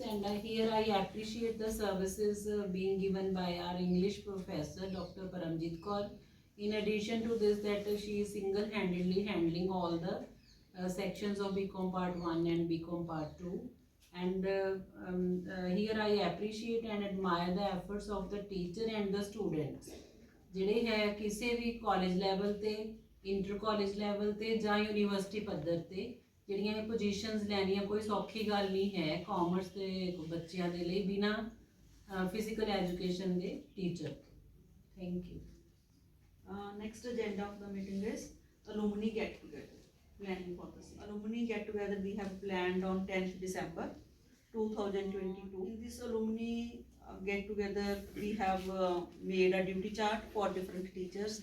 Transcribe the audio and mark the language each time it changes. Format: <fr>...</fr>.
<en>And here I appreciate the services being given by our English professor Dr. Paramjit Kaur. In addition to this, that she is single-handedly handling all the sections of BCom Part 1 and BCom Part 2. And here I appreciate and admire the efforts of the teacher and the students.</en> <pa>ਜਿਹੜੇ ਹੈ ਕਿਸੇ ਵੀ college level ਤੇ, inter college level ਤੇ ਜਾਂ university ਪੱਧਰ ਤੇ ਜਿਹੜੀਆਂ ਇਹ ਪੋਜੀਸ਼ਨਸ ਲੈਣੀਆਂ ਕੋਈ ਸੌਖੀ ਗੱਲ ਨਹੀਂ ਹੈ ਕਾਮਰਸ ਦੇ ਬੱਚਿਆਂ ਦੇ ਲਈ ਬਿਨਾਂ ਫਿਜ਼ੀਕਲ ਐਜੂਕੇਸ਼ਨ ਦੇ teacher.</pa> <en>Thank you. Next agenda of the meeting is alumni get together. Planning for the alumni get together we have planned on 10th December 2022. In this alumni get together we have made a duty chart for different teachers.</en>